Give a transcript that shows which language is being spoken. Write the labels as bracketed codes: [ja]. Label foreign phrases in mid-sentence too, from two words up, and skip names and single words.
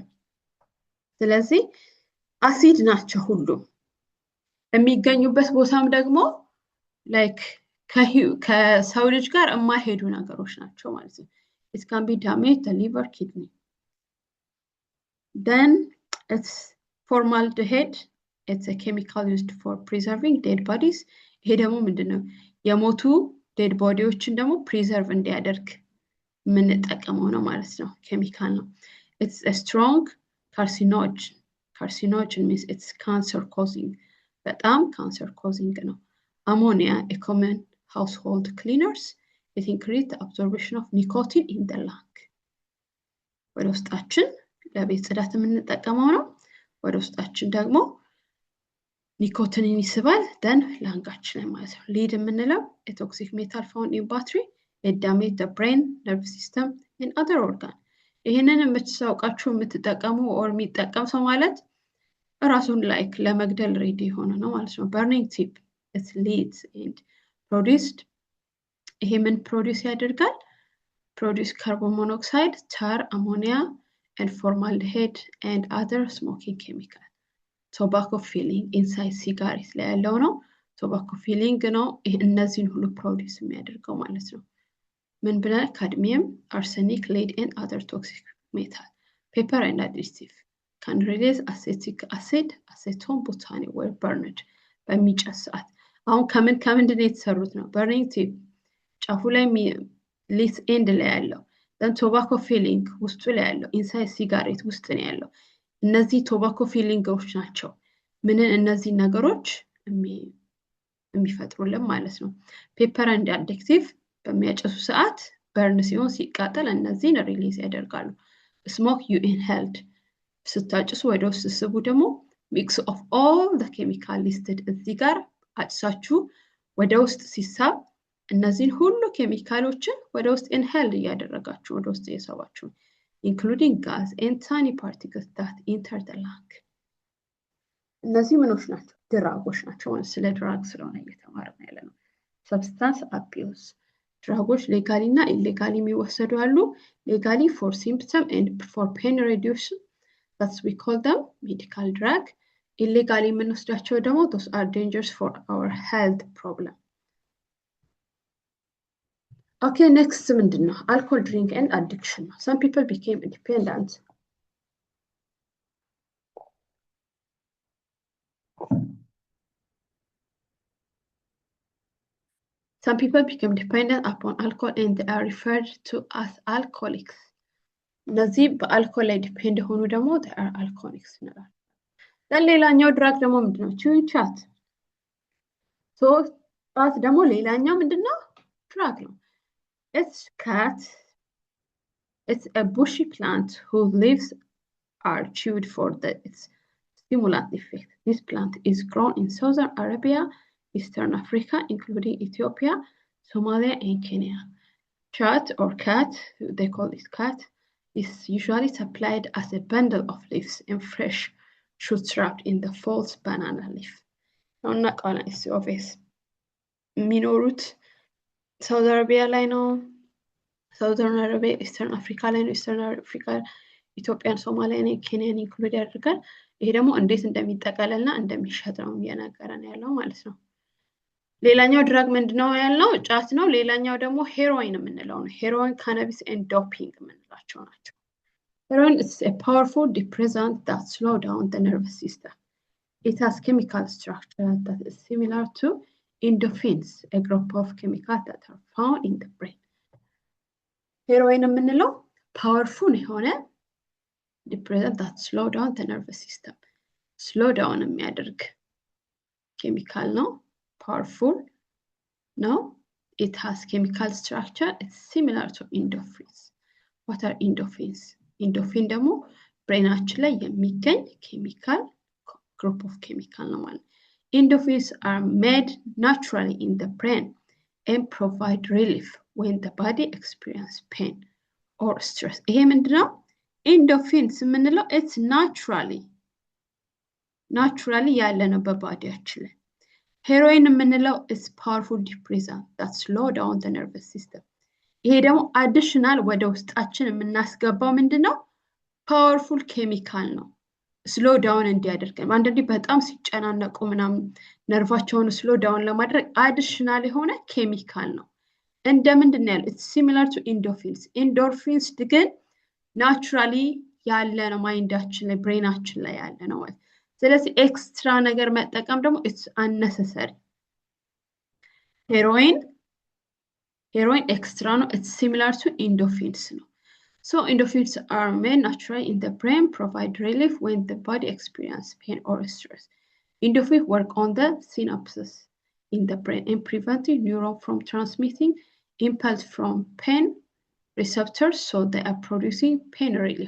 [am] ስለዚህ አሲድ ናቸው ሁሉም። የሚገኙበት ቦታም ደግሞ ላይክ ከሰው ልጅ ጋር የማይሄዱ ነገሮች ናቸው ማለት ነው። [en] it can be damage the liver, kidney. then it's formaldehyde. it's a chemical used for preserving dead bodies. [am] ይሄ ደግሞ ምንድነው የሞቱ [en] dead bodyዎችን [am] ደግሞ preserve እንዲያደርግ የምንጠቀመው ነው ማለት ነው። ኬሚካል ነው። [en] it's a strong carcinogen. carcinogen means it's cancer causing. በጣም cancer causing ነው። ammonia a common household cleaners. it increases the absorption of nicotine in the lung. [am] ወደ ውስጣችን ለቤት ጽዳት የምንጠቀመው ነው። ወደ ውስጣችን ደግሞ ኒኮቲንን ይስባል then ላንጋችን ላይ ማለት ነው። lead የምንለው [en] a toxic metal found in battery. it damages the brain, nerve system and other organ. [am] ይሄንን የምትሳውቃችሁ የምትጠቀሙ or የሚጠቀም ሰው ማለት ራሱን ላይክ ለመግደል ሬዲ ሆነ ነው ማለት ነው። [en] burning tip it leads and produced. [am] ይሄ ምን ፕሮዲዩስ ያደርጋል? [en] produce carbon monoxide, tar, ammonia and formaldehyde and other smoking chemicals. tobacco filling inside cigarette [am] ላይ ያለው ነው። [en] tobacco filling [am] ነው እነዚህን ሁሉ ፕሮዲዩስ የሚያደርገው ማለት ነው። ምን ብለን [en] cadmium, arsenic, lead and other toxic metal. paper and adhesive can release acetic acid, acetone, butane were burned [am] በሚጨስ ሰዓት። አሁን ከምንድን የተሰሩት ነው? [en] burning tip [am] ጫፉ ላይ [en] lit end [am] ላይ ያለው then [en] tobacco filling [am] ውስጡ ላይ ያለው [en] inside cigarette [am] ውስጥ ነው ያለው። እነዚህ [en] tobacco fillingዎች [am] ናቸው ምንን እነዚህ ነገሮች የሚፈጥሩልን ማለት ነው። [en] paper and adhesive [am] በሚያጨሱ ሰዓት በርን ሲሆን ሲቃጠል እነዚህን ሪሊዝ ያደርጋሉ። [en] smoke you inhaled [am] ስታጭሱ ወደ ውስጥ ስቡ ደግሞ [en] mix of all the chemical listed [am] እዚህ ጋር አጭሳችሁ ወደ ውስጥ ሲሳብ እነዚህን ሁሉ ኬሚካሎችን ወደ ውስጥ inhale እያደረጋችሁ ወደ ውስጥ እየሳባችሁ [en] including gas and tiny particles that enter the lung. [am] እነዚህ ምኖች ናቸው? ድራጎች ናቸው። ስለ ድራግ ስለሆነ እየተማርን ያለ ነው። [en] substance abuse [am] ድራጎች ሌጋሊ እና ኢሌጋሊ የሚወሰዱ አሉ። [en] legally for symptom and for pain reduction that's we call them medical drug. ኢሌጋሊ [am] የምንወስዳቸው ደግሞ [en] those are dangerous for our health problem. Okay, next [am] ምንድን ነው? [en] alcohol drink and addiction. Some people became dependent. Some people became dependent upon alcohol and they are referred to as alcoholics. [am] እነዚህ በአልኮል ላይ ዲፔንድ ሆኑ ደግሞ [en] they are alcoholics [am] እንላለን። ሌላኛው ድራግ ደግሞ ምንድነው? [en] chewing chat. [am] so ጫት ደግሞ ሌላኛው ምንድነው? ድራግ ነው። [en] It's cat. It's a bushy plant whose leaves are chewed for its stimulant effect. This plant is grown in Southern Arabia, Eastern Africa, including Ethiopia, Somalia, and Kenya. Chat or cat, they call it cat, is usually supplied as a bundle of leaves and fresh shoots wrapped in the false banana leaf. Now, not all is obvious. Minorut. [am] ሳውዲ አረቢያ ላይ ነው። ሳውዘርን አረቢያ ኢስተርን አፍሪካ ላይ ነው። ኢስተርን አፍሪካ ኢትዮጵያን፣ ሶማሊያን፣ ኬንያን ኢንክሉድ ያደርጋል። ይሄ ደግሞ እንዴት እንደሚጠቀለልና እንደሚሸጥ ነው እየነገረን ያለው ማለት ነው። ሌላኛው ድራግ ምንድነው ያልነው? ጫት ነው። ሌላኛው ደግሞ ሄሮይን የምንለው ነው። ሄሮይን፣ [en] cannabis and doping [am] የምንላቸው ናቸው። [en] Heroin is a powerful depressant that slows down the nervous system. It has chemical structure that is similar to endorphins, a group of chemicals that are found in the brain. Heroin የምንለው powerful የሆነ depressant that slows down the nervous system. Slow down [am] የሚያደርግ chemical ነው። Powerful ነው. [en] It has chemical structure. It's similar to endorphins. What are endorphins? [am] ኢንዶርፊን ደግሞ ብሬናችን ላይ የሚገኝ ኬሚካል [en] group of chemical [am] ነው ማለት። [en] Endorphins are made naturally in the brain and provide relief when the body experiences pain or stress. [am] ይሄ ምንድነው? ኢንዶርፊንስ የምንለው [en] it's naturally [am] ያለ ነው በባዲያችን ላይ። ሄሮይን የምንለው [en] is powerful depressant that slow down the nervous system. [am] ይሄ ደግሞ አዲሽናል ወደ ውስጣችን የምናስገባው ምንድነው? ፓወርፉል ኬሚካል ነው። [en] slow down [am] እንዲያደርገን አንዳንዴ በጣም ሲጨናነቁ ምናምን ነርቫቸውን [en] slow down [am] ለማድረግ አዲሽናል የሆነ ኬሚካል ነው። እንደምንድን ነው ያለው? [en] it's similar to endorphins። [am] ኢንዶርፊንስ ግን ናቹራሊ ያለ ነው ማይንዳችን ላይ ብሬናችን ላይ ያለ ነው ማለት። ስለዚህ ኤክስትራ ነገር መጠቀም ደግሞ [en] it's unnecessary። [am] ሄሮይን ኤክስትራ ነው። [en] it's similar to endorphins ነው። So endorphins are made naturally in the brain, provide relief when the body experiences pain or stress. Endorphins work on the synapses in the brain and preventing neurons from transmitting impulse from pain receptors, so they are producing pain relief.